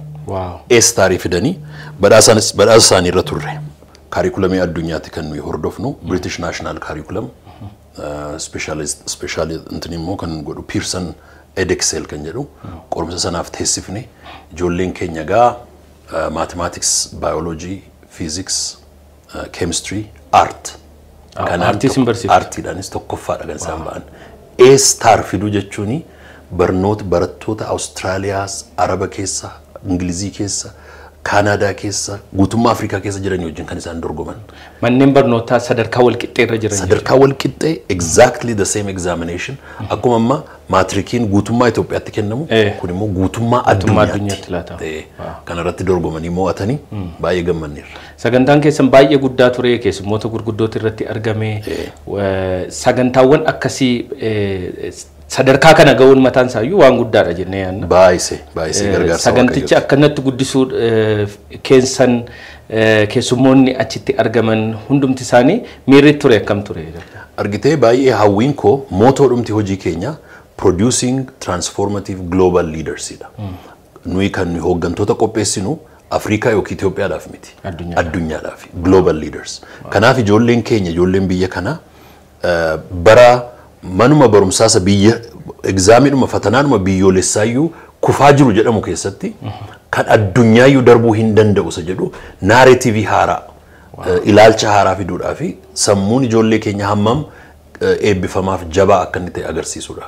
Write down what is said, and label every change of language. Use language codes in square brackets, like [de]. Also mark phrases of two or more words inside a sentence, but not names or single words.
[om] A-starii fidanii badhaasa isaanii irra turre. Curriculum addunyaatti kan nuyi hordofnu British National Curriculum special immoo kan godhu Pearson Edexcel kan jedhu qorumsa sanaaf teessifne ijoolleen keenya gaa [en] mathematics, biology, physics, chemistry, art [om] artiidhaanis tokkoffaadha kan isaan ba'an. A-star fiduu jechuun barattoota Awustiraaliyaas, Araba keessa, Ingilizii keessa, Kaanaadaa keessa, guutummaa Afrikaa keessa jiran wajjin kan isaan dorgoman. Manneen barnootaa sadarkaa walqixxee irra jiran. Sadarkaa walqixxee [en] exactly the same examination. [om] Akkuma amma maatrikiin guutummaa Itoophiyaatti kennamu kun immoo guutummaa addunyaatti laata. Kana irratti dorgomanii mo'atanii baay'ee gammanneerra. Sagantaan keessan baay'ee guddaa ture keessummoota gurguddoota irratti argame sagantaawwan akkasii sadarkaa kana ga'uun mataan isaayyuu waan guddaadha jennee yaadna. Baay'ee gargaarsa. Saganticha akkanatti guddisuu keessan keessummoonni achitti argaman hundumti isaanii miirri ture akkam ture? Argitee baay'ee hawwiin koo mootoodhumti hojii keenya [en] producing transformative global leaders [om] dha. Nuyi kan nuyi hooggantoota qopheessinu Afrikaa yookiin Itoophiyaadhaaf miti. Addunyaadhaaf [en] global leaders. [om] Kanaaf ijoolleen keenya ijoolleen biyya kana bara manuma barumsaasa biyya egzaamiidhuma fatanaanuma biyyoolessaayyuu kufaa jiru jedhamu keessatti kan addunyaayyu darbuu hin danda'u isa jedhu narrative haaraa ilaalcha haaraa fiduudhaaf sammuun ijoollee keenya hammam eebbifamaaf jabaa akka inni ta'e agarsiisuudhaaf.